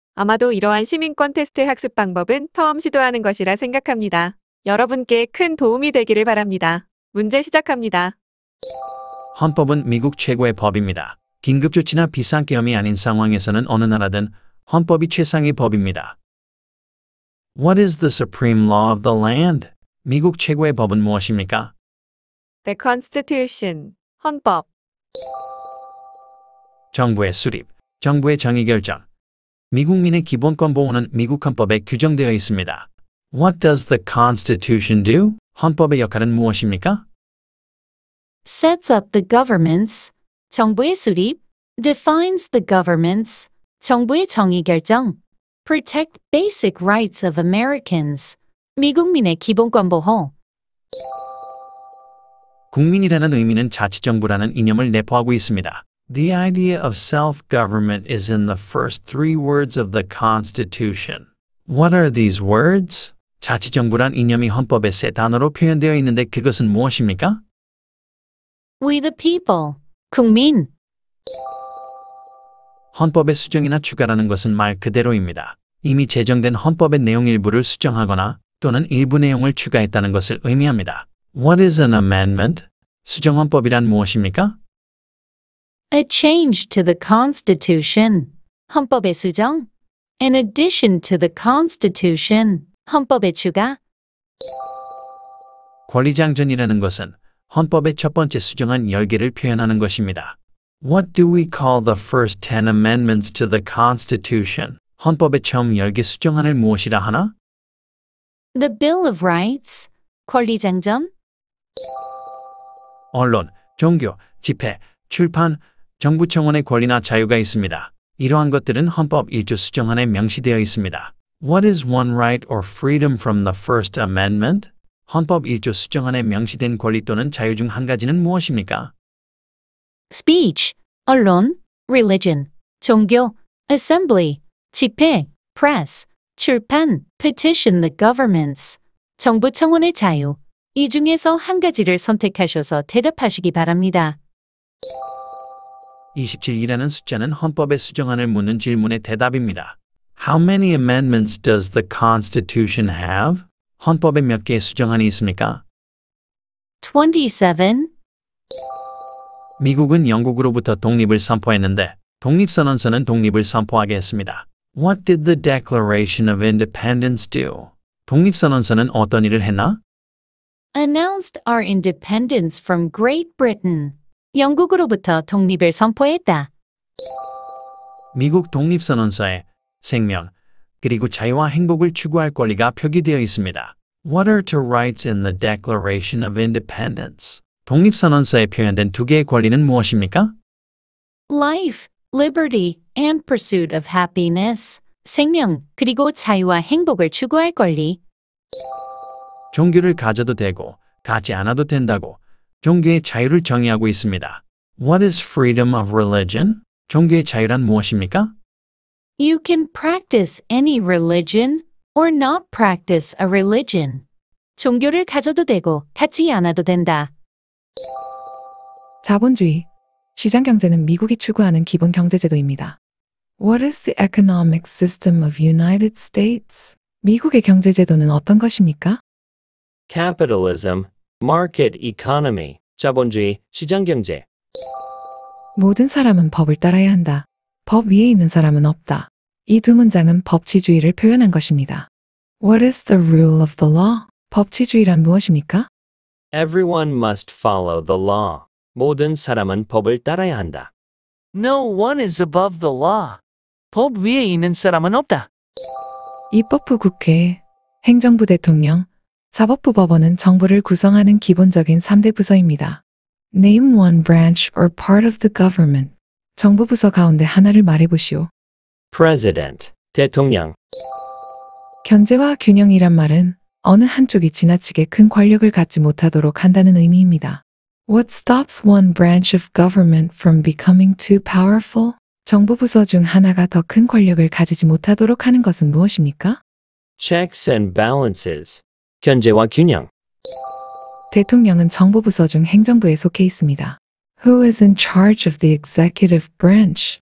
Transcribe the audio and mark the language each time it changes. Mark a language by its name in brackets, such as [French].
[Korean] 아마도 이러한 시민권 테스트 학습 방법은 처음 시도하는 것이라 생각합니다. 여러분께 큰 도움이 되기를 바랍니다. 문제 시작합니다. 헌법은 미국 최고의 법입니다. 긴급조치나 비상계엄이 아닌 상황에서는 어느 나라든 헌법이 최상의 법입니다. [English] What is the supreme law of the land? [Korean] 미국 최고의 법은 무엇입니까? [English] The Constitution, 헌법. [Korean] 정부의 수립, 정부의 정의결정. 미국민의 기본권 보호는 미국 헌법에 규정되어 있습니다. [English] What does the Constitution do? [Korean] 헌법의 역할은 무엇입니까? [English] Sets up the governments, [Korean] 정부의 수립, [English] defines the governments, [Korean] 정부의 정의결정, [English] protect basic rights of Americans, [Korean] 미국민의 기본권 보호. 국민이라는 의미는 자치정부라는 이념을 내포하고 있습니다. [English] The idea of self-government is in the first three words of the Constitution. What are these words? [Korean] 자치정부란 이념이 헌법의 세 단어로 표현되어 있는데 그것은 무엇입니까? [English] We the people, 국민. [Korean] 헌법의 수정이나 추가라는 것은 말 그대로입니다. 이미 제정된 헌법의 내용 일부를 수정하거나 또는 일부 내용을 추가했다는 것을 의미합니다. [English] What is an amendment? [Korean] 수정헌법이란 무엇입니까? [English] A change to the Constitution, [Korean] 헌법의 수정. [English] An addition to the Constitution, [Korean] 헌법의 추가. 권리장전이라는 것은 헌법의 첫 번째 수정안 10개를 표현하는 것입니다. [English] What do we call the first 10 amendments to the Constitution? [Korean] 헌법의 처음 10개 수정안을 무엇이라 하나? [English] The Bill of Rights, 권리장전. [Korean] 언론, 종교, 집회, 출판, 정부 청원의 권리나 자유가 있습니다. 이러한 것들은 헌법 1조 수정안에 명시되어 있습니다. [English] What is one right or freedom from the First Amendment? [Korean] 헌법 1조 수정안에 명시된 권리 또는 자유 중 한 가지는 무엇입니까? [English] Speech, 언론, religion, 종교, assembly, 집회, press, 출판, petition the governments, [Korean] 정부 청원의 자유. 이 중에서 한 가지를 선택하셔서 대답하시기 바랍니다. 27이라는 숫자는 헌법의 수정안을 묻는 질문의 대답입니다. [English] How many amendments does the Constitution have? [Korean] 헌법에 몇 개의 수정안이 있습니까? [English] 27. [Korean] 미국은 영국으로부터 독립을 선포했는데 독립선언서는 독립을 선포하게 했습니다. [English] What did the Declaration of Independence do? [Korean] 독립선언서는 어떤 일을 했나? [English] Announced our independence from Great Britain. [Korean] 영국으로부터 독립을 선포했다. 미국 독립선언서에 생명, 그리고 자유와 행복을 추구할 권리가 표기되어 있습니다. [English] What are two rights in the Declaration of Independence? [Korean] 독립선언서에 표현된 두 개의 권리는 무엇입니까? [English] Life, liberty, and pursuit of happiness. [Korean] 생명, 그리고 자유와 행복을 추구할 권리. 종교를 가져도 되고 갖지 않아도 된다고 종교의 자유를 정의하고 있습니다. [English] What is freedom of religion? [Korean] 종교의 자유란 무엇입니까? [English] You can practice any religion or not practice a religion. [Korean] 종교를 가져도 되고 갖지 않아도 된다. 자본주의, 시장경제는 미국이 추구하는 기본 경제제도입니다. [English] What is the economic system of United States? [Korean] 미국의 경제제도는 어떤 것입니까? [English] Capitalism, market economy, [Korean] 자본주의, 시장경제. 모든 사람은 법을 따라야 한다. 법 위에 있는 사람은 없다. 이 두 문장은 법치주의를 표현한 것입니다. [English] What is the rule of the law? [Korean] 법치주의란 무엇입니까? [English] Everyone must follow the law. [Korean] 모든 사람은 법을 따라야 한다. [English] No one is above the law. [Korean] 법 위에 있는 사람은 없다. 입법부 국회, 행정부 대통령, 사법부 법원은 정부를 구성하는 기본적인 3대 부서입니다. [English] Name one branch or part of the government. [Korean] 정부 부서 가운데 하나를 말해보시오. [English] President, 대통령. [Korean] 견제와 균형이란 말은 어느 한쪽이 지나치게 큰 권력을 갖지 못하도록 한다는 의미입니다. [English] What stops one branch of government from becoming too powerful? [Korean] 정부 부서 중 하나가 더 큰 권력을 가지지 못하도록 하는 것은 무엇입니까? [English] Checks and balances, [Korean] 견제와 균형. 대통령은 정부 부서 중 행정부에 속해 있습니다. [English] Who is in charge of the executive branch?